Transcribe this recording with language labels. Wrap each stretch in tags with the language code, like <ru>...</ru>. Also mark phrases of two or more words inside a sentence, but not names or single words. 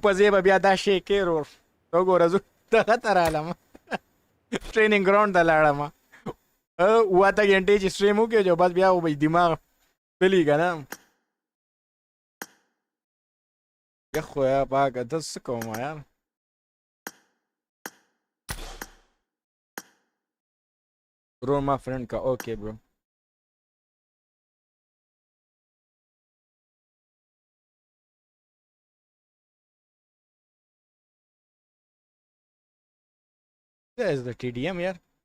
<ps>په ځای به بیا دا شی کې ورور ته ګوره زه دغه ته رالم</ps> <en>training ground</en> <ps>ته لاړم 7 غنټې چې سټریم وکې جو بس بیا به دماغ تلي که نه یا خدای پاکه ته څه کوم یار</ps> <en>Bro, my friend</en> <ps>ka.</ps> <en>Okay, bro. There is the TDM here.</en>